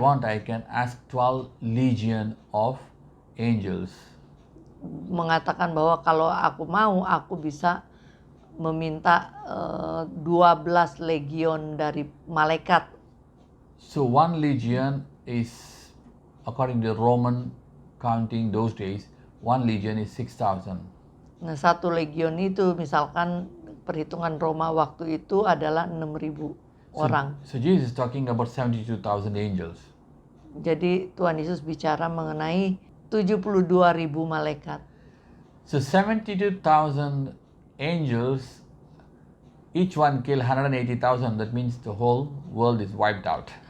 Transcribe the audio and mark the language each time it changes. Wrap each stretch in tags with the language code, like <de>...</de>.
<en>want, I can ask 12 legion of angels.</en> <id>mengatakan bahwa kalau aku mau, aku bisa meminta 12 legion dari malaikat.</id> <en>So one legion is, according to Roman counting those days, one legion is 6,000.</en> <id>Nah, satu legion itu misalkan perhitungan Roma waktu itu adalah 6.000 orang.</id> <en>So Jesus is talking about 72,000 angels.</en> <id>Jadi Tuhan Yesus bicara mengenai 72.000 malaikat.</id> <en>So 72,000 angels, each one kill 180,000. That means the whole world is wiped out.</en>